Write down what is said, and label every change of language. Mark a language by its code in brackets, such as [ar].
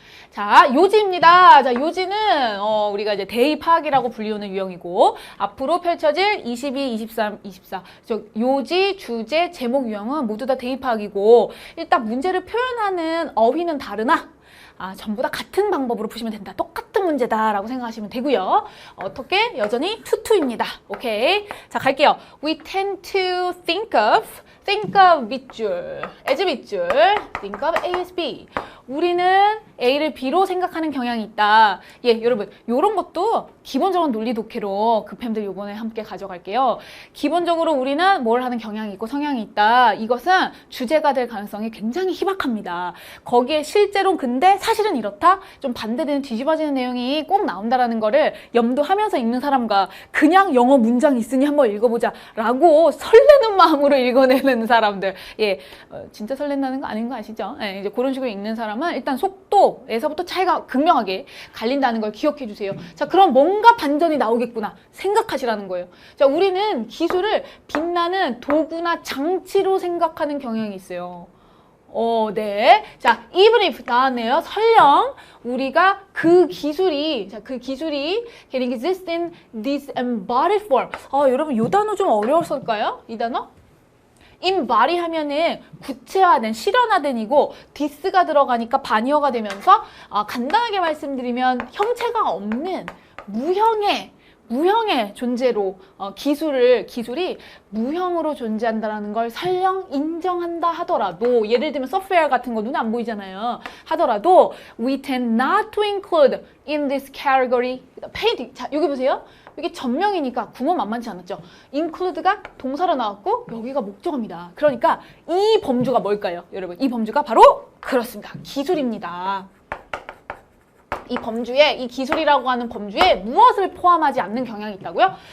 [ko] 자, 요지입니다. 자, 요지는 우리가 이제 대의 파악이라고 불리우는 유형이고 앞으로 펼쳐질 22, 23, 24 요지, 주제, 제목 유형은 모두 다 대의 파악이고 일단 문제를 표현하는 어휘는 다르나 전부 다 같은 방법으로 푸시면 된다. 똑같은 문제다라고 생각하시면 되고요. 어떻게? 여전히 투투입니다. 오케이. 자, 갈게요. [en] We tend to think of 밑줄, as 밑줄, think of A as B. [ko] 우리는 A를 B로 생각하는 경향이 있다. 예, 여러분, 요런 것도 기본적인 논리 독해로 급햄들 요번에 함께 가져갈게요. 기본적으로 우리는 뭘 하는 경향이 있고 성향이 있다. 이것은 주제가 될 가능성이 굉장히 희박합니다. 거기에 실제로 근데 사실은 이렇다? 좀 반대되는 뒤집어지는 내용이 꼭 나온다라는 거를 염두하면서 읽는 사람과 그냥 영어 문장 있으니 한번 읽어보자 라고 설레는 마음으로 읽어내는 사람들. 예, 진짜 설렌다는 거 아닌 거 아시죠? 예, 이제 그런 식으로 읽는 사람은 일단 속도에서부터 차이가 극명하게 갈린다는 걸 기억해 주세요. 자, 그럼 뭔가 반전이 나오겠구나 생각하시라는 거예요. 자, 우리는 기술을 빛나는 도구나 장치로 생각하는 경향이 있어요. 네. 자, [en] even if [ko] 나왔네요. 설령 우리가 그 기술이 [en] can exist in this embodied form. [ko] 여러분, 이 단어 좀 어려웠을까요? 이 단어? embody 하면은 구체화된, 실현화된이고 this가 들어가니까 반의어가 되면서 간단하게 말씀드리면 형체가 없는 무형의 존재로 기술이 무형으로 존재한다는 걸 설령 인정한다 하더라도 예를 들면 소프트웨어 같은 거 눈에 안 보이잖아요. 하더라도 [en] we tend not to include in this category painting. [ko] 자, 여기 보세요. 이게 전명이니까 구문 만만치 않았죠. include가 동사로 나왔고 여기가 목적어입니다. 그러니까 이 범주가 뭘까요? 여러분, 이 범주가 바로 그렇습니다. 기술입니다. 이 기술이라고 하는 범주에 무엇을 포함하지 않는 경향이 있다고요?